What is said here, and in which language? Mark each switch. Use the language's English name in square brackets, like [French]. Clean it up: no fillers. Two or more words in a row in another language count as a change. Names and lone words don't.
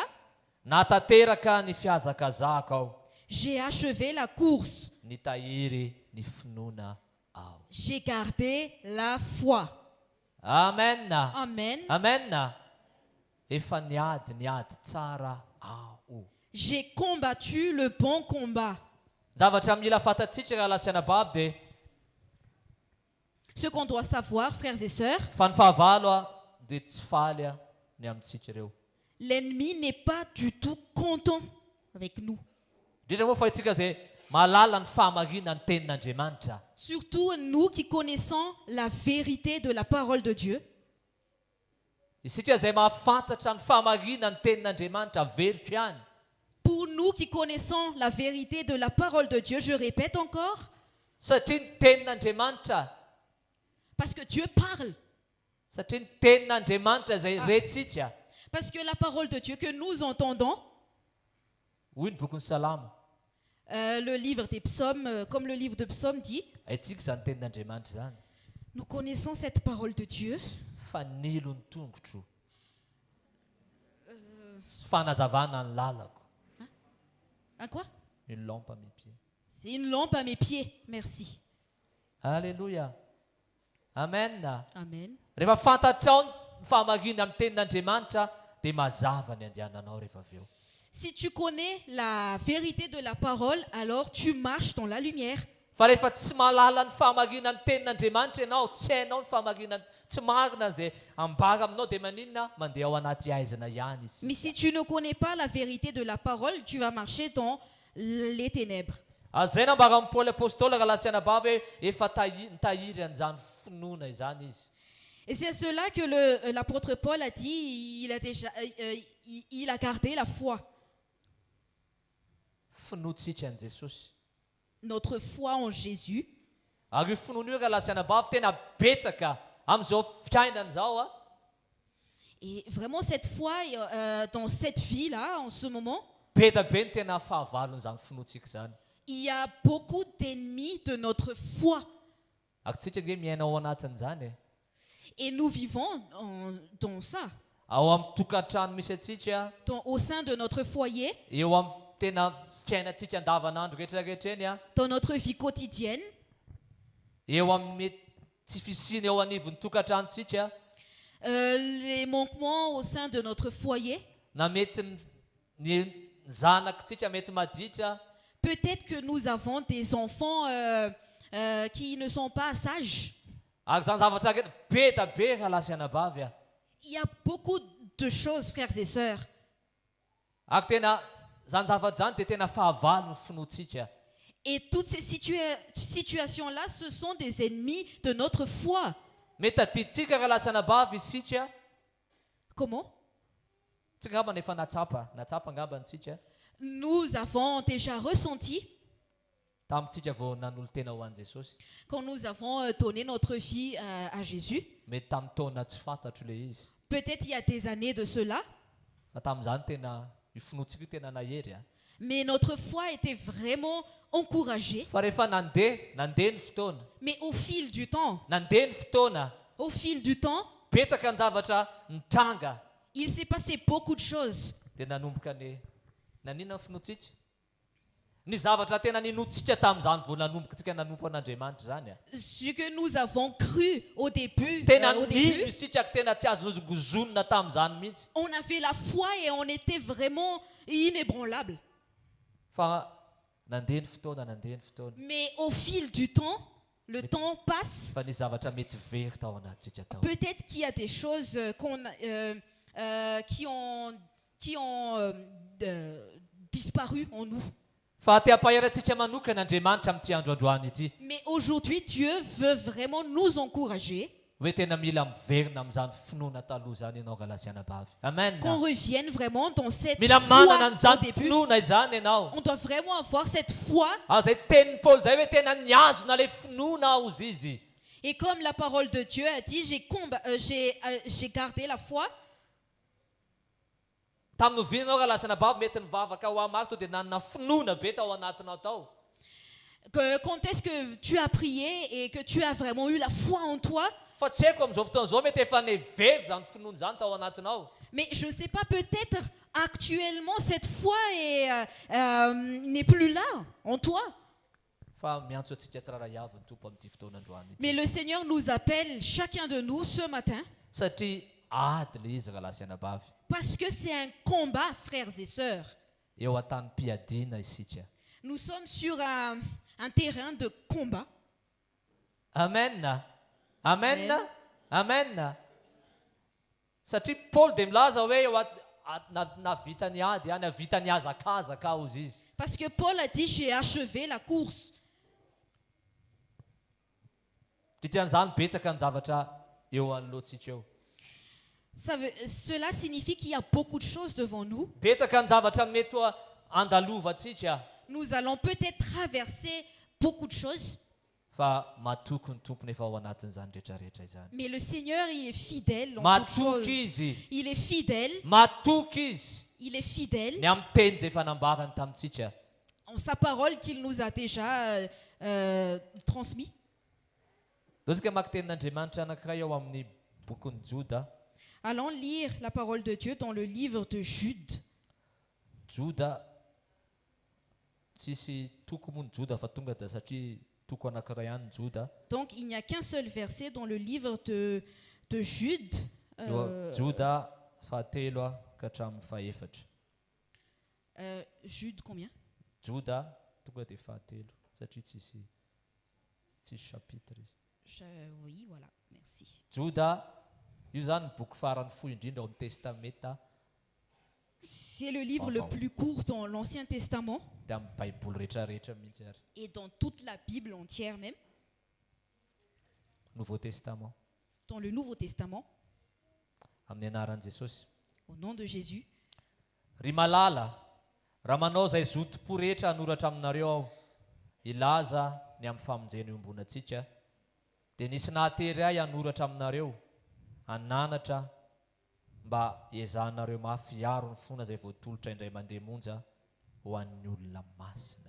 [Malagasy] Natateraka ny fiazakazaka aho. [French] j'ai achevé la course, [Malagasy] Nitahiry ny finoana aho. [French] j'ai gardé la foi. Amen. Amen. [Malagasy] Amen. Efa niady tsara aho. [French] J'ai combattu le bon combat. [Malagasy] zavatra mila fantatsika raha lasianabavy dia [French] Ce qu'on doit savoir, frères et sœurs, [Malagasy] fa ny fahavalo dia tsy faly ny amintsika ireo. [French] l'ennemi n'est pas du tout content avec nous. [Malagasy] Indrindra moa fa itsika izay mahalala ny fahamarina ny tenin'Andriamanitra. [French] Surtout nous qui connaissons la vérité de la parole de Dieu. [Malagasy] Isika izay mahafantatra ny fahamarina ny tenin'Andriamanitra veritra ihany. [French] Pour nous qui connaissons la vérité de la parole de Dieu, je répète encore, [Malagasy] Satria ny tenin'Andriamanitra, [French] parce que Dieu parle. [Malagasy] satria ny tenin'Andriamanitra izay rentsika. [French] Parce que la parole de Dieu que nous entendons, [Malagasy] Hoy ny bokin'ny Salama, [French] le livre des psaumes, comme le livre de psaumes dit, [Malagasy] haitsika izany tenin'Andriamanitra izany. [French] nous connaissons cette parole de Dieu. [Malagasy] Fa nilo ny tongotro. Fanazavana ny lalako. [French] Hein, quoi? Une lampe à mes pieds. C'est une lampe à mes pieds. Merci. Alléluia. Amen. Amen. [Malagasy] Rehefa fantatrao ny fahamarina amin'ny tenin'Andriamanitra dia mazava ny andehananao rehefa avy eo. [French] Si tu connais la vérité de la parole, alors tu marches dans la lumière. [Malagasy] Fa rehefa tsy mahalala ny fahamarina ny tenin'Andriamanitra ianao, tsy hainao ny fahamarina, tsy marina izay ambara aminao dia maninona mandeha ao anaty aizana ihany izy. [French] Mais si tu ne connais pas la vérité de la parole, tu vas marcher dans les ténèbres. [Malagasy] Zay nambara amin'ny Paoly apôstôly raha lasianabavy hoe efa tahiry an'izany finoana izany izy. [French] Et c'est à cela que l'apôtre Paul a dit, il a gardé la foi. [Malagasy] Finoantsika an'i Jesosy. [French] Notre foi en Jésus. [Malagasy] Ary io finoana io raha lasianabavy tena betsaka amin'izao fiainana izao. [French] Et vraiment cette foi dans cette vie-là, en ce moment, [Malagasy] Be da be ny tena fahavalon'izany finoantsika izany. [French] il y a beaucoup d'ennemis de notre foi. [Malagasy] Ary tsika nge miaina ao anatin'izany. [French] Et nous vivons dans ça, [Malagasy] Ao amin'ny tokantrano misy atsika, [French] au sein de notre foyer, [Malagasy] eo amin'ny tena fiainantsika andavanandro rehetrarehetra eny, [French] dans notre vie quotidienne. [Malagasy] eo amin'ny mety tsy fisiny eo anivon'ny tokantranontsika, [French] Les manquements au sein de notre foyer. [Malagasy] na mety ny zanakitsika mety maditra. [French] Peut-être que nous avons des enfants qui ne sont pas sages. [Malagasy] Ary zany zavatra be da be raha lasianabavy. [French] Il y a beaucoup de choses, frères et sœurs. [Malagasy] Ary tena zany zavatra zany dia tena fahavalo ny finoantsika. [French] Et toutes ces situations-là, ce sont des ennemis de notre foi. [Malagasy] Mety adiditsika raha lasianabavy isika. [French] Comment? [Malagasy] Tsy ngamba nefa natsapa ngamba antsika. [French] Nous avons déjà ressenti, [Malagasy] Tamintsika vao nanolo tena ho an'i Jesosy. [French] quand nous avons donné notre vie à Jésus. [Malagasy] Mety tamin'ny taona tsy fantatro le izy. [French] Peut-être il y a des années de cela, [Malagasy] Fa tamin'izany tena io finoantsika io tena nahery. [French] mais notre foi était vraiment encouragée. [Malagasy] Fa rehefa nandeha ny fotoana. [French] Mais au fil du temps, [Malagasy] Nandeha ny fotoana, betsaka ny zavatra nitranga. [French] il s'est passé beaucoup de choses. [Malagasy] Dia nanomboka nanina ny finoantsika? Ny zavatra tena ninoantsika tamin'izany vao nanomboka tsika nanompo an'Andriamanitra zany. [French] Ce que nous avons cru au début, [Malagasy] Tena nino isika tena tsy azo gozonina tamin'izany mihitsy. [French] on avait la foi et on était vraiment inébranlable. [Malagasy] Fa nandeha ny fotoana. [French] Mais au fil du temps, le temps passe. [Malagasy] Fa ny zavatra mety very tao anatsika tao. [French] Peut-être qu'il y a des choses qui ont disparu en nous. [Malagasy] Fa te ampaherantsika manokana Andriamanitra amin'ity andro androany ity. [French] Mais aujourd'hui, Dieu veut vraiment nous encourager, [Malagasy] Hoe tena mila miverina amin'izany finoana taloha zany ianao raha lasianabavy. Amen. [French] qu'on revienne vraiment dans cette [Malagasy] Mila [French] foi [Malagasy] manana [French] au [Malagasy] an'izany [French] début. [Malagasy] finoana izany ianao. [French] On doit vraiment avoir cette foi. [Malagasy] Zay tenin'ny Paoly zay hoe tena niazona le finoana ao izy. [French] Et comme la parole de Dieu a dit, j'ai gardé la foi. [Malagasy] Tamin'ny ovinanao raha lasianabavy mety nivavaka ho amako dia nanana finoana be tao anatinao tao. [French] Quand est-ce que tu as prié et que tu as vraiment eu la foi en toi? [Malagasy] Fa tsy haiko amin'izao fotoana izao mety efa nevery zany finoana zany tao anatinao. [French] Mais je ne sais pas, peut-être actuellement cette foi n'est plus là en toi. [Malagasy] Fa miantso antsika tsirairay avy ny tompo amin'ity fotoana androany ity. [French] Mais le Seigneur nous appelle, chacun de nous, ce matin, [Malagasy] Satria ady le izy raha lasianabavy. [French] parce que c'est un combat, frères et sœurs. [Malagasy] Eo an-tany mpiadiana isika. [French] Nous sommes sur un terrain de combat. Amen. Amen. Amen. Amen. [Malagasy] Satria Paul dia milaza hoe navita ny ady a navita ny azakazaka hozy izy. [French] Parce que Paul a dit, j'ai achevé la course. [Malagasy] Dikan'izany betsaka ny zavatra eo anoloantsika eo. [French] Cela signifie qu'il y a beaucoup de choses devant nous. [Malagasy] Betsaka ny zavatra mety ho andalovantsika. [French] Nous allons peut-être traverser beaucoup de choses. [Malagasy] Fa matoky ny tompony efa ao anatin'izany rehetrarehetra izany. [French] Mais le Seigneur, il est fidèle en toutes [Malagasy] Matoky [French] choses. [Malagasy] izy. [French] Il est fidèle. [Malagasy] Matoky izy. [French] Il est fidèle [Malagasy] Ny amin'ny teny izay fanambarany tamintsika. [French] en sa parole qu'il nous a déjà transmis. [Malagasy] Lozika maka tenin'Andriamanitra anankiray ao amin'ny bokin'ny Joda. [French] Allons lire la parole de Dieu dans le livre de Jude. [Malagasy] Joda tsisy toko moa ny Joda fa tonga da satria toko anankiray ihany ny Joda. [French] Donc il n'y a qu'un seul verset dans le livre de Jude. [Malagasy] Joda fahatelo ka hatramin'ny fahaefatra. [French] Jude combien? [Malagasy] Joda tonga dia fahatelo satria tsisy chapitre izy. [French] Oui, voilà, merci. [Malagasy] Joda io zany ny boky farany fohy indrindra ao amin'ny testamenta [French] C'est le livre le plus court dans l'Ancien Testament [Malagasy] dia amin'ny baiboly rehetrarehetra mihitsy ary. [French] et dans toute la Bible entière même, Nouveau Testament. dans le Nouveau Testament, [Malagasy] Amin'ny anaran'i Jesosy. [French] au nom de Jésus. [Malagasy] Ry malala, raha manao izay zotom-po rehetra hanoratra aminareo aho, ilaza ny amin'ny famonjena eo ambonantsika, dia nisy nahatery ahy hanoratra aminareo, hananatra mba hiezahana mafy aro ny fona izay voatolotra indray mandeha monja ho an'ny olona masina.